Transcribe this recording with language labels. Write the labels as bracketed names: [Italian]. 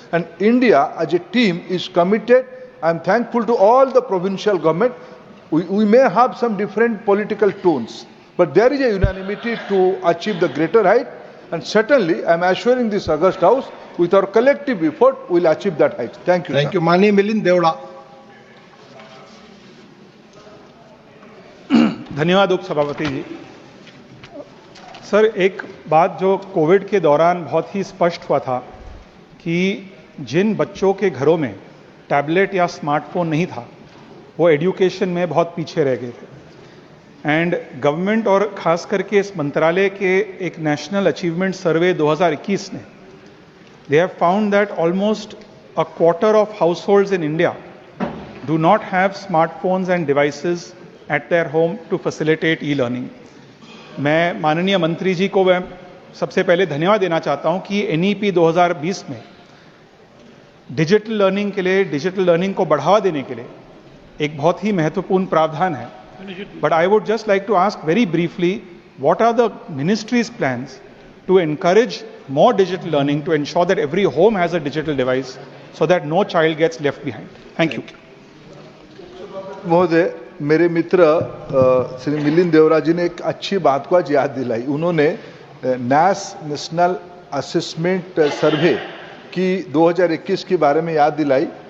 [English] And India, as a team, is committed. I am thankful to all the provincial government. We may have some different political tones, but there is a unanimity to achieve the greater height. And certainly, I am assuring this August House, with our collective effort, we will achieve that height. Thank you. Thank sir. You [Hindi] माननीय मिलिंद देवड़ा। धन्यवाद उप सभापति जी। Sir, एक बात जो Covid के दौरान बहुत ही स्पष्ट हुआ था कि जिन बच्चों के घरों में टैबलेट या स्मार्टफोन नहीं था वो एजुकेशन में बहुत पीछे रह गए थे। [English] and government [Hindi] और खास करके इस मंत्रालय के एक [English] National achievement survey 2021 ने they have found that almost a quarter of households in India do not have smartphones and devices at their home to facilitate e-learning. [Hindi] मैं माननीय मंत्री जी को मैं सबसे पहले धन्यवाद देना चाहता हूं कि NEP 2020 में डिजिटल लर्निंग के लिए, डिजिटल लर्निंग को बढ़ावा देने के लिए एक बहुत ही महत्वपूर्ण प्रावधान है। [English] But I would just like to ask very briefly, what are the ministry's plans to encourage more digital learning to ensure that every home has a digital device so that no child gets left behind? Thank you. [Hindi] महोदय, मेरे मित्र श्री मिलिंद देवरा जी ने एक अच्छी बात को आज याद दिलाई। उन्होंने नेशनल असेसमेंट सर्वे की 2021 के बारे में याद दिलाई।